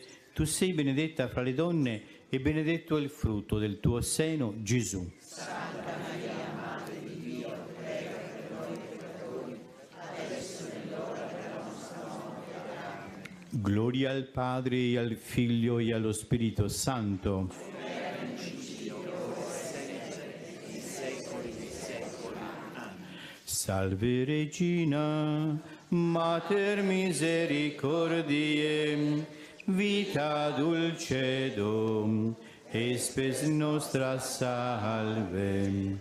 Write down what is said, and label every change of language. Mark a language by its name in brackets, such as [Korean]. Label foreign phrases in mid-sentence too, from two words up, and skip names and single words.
[Italian] Tu sei benedetta fra le donne, e benedetto è il frutto del tuo seno, Gesù. Santa Maria, Madre di Dio, prega per noi peccatori, Gloria al Padre, e al Figlio, e allo Spirito Santo. [Latin] Salve Regina, Mater misericordiae, vita dulcedo, e spes nostra salve.